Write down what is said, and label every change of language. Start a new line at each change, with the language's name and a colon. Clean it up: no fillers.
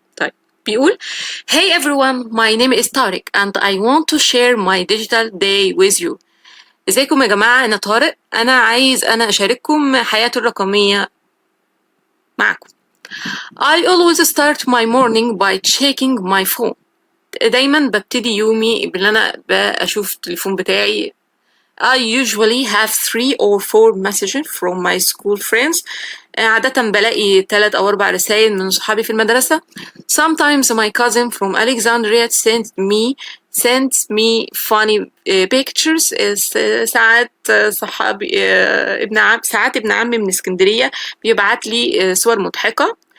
Arabic: طيب بيقول
English: Hey everyone, my name is Tariq and I want to share my digital day with you.
Arabic: ازيكم يا جماعة، أنا طارق، أنا عايز أشارككم حياتي الرقمية معكم.
English: I always start my morning by checking my phone.
Arabic: دايما ببتدي يومي بان انا بشوف التليفون بتاعي.
English: I usually have 3 or 4 messages from my school friends
Arabic: عادة بلاقي 3 أو 4 رسايل من صحابي في المدرسة.
English: Sometimes my cousin from Alexandria sent me funny pictures.
Arabic: ساعات صحابي ساعات ابن عمي من اسكندرية بيبعت لي صور مضحكة.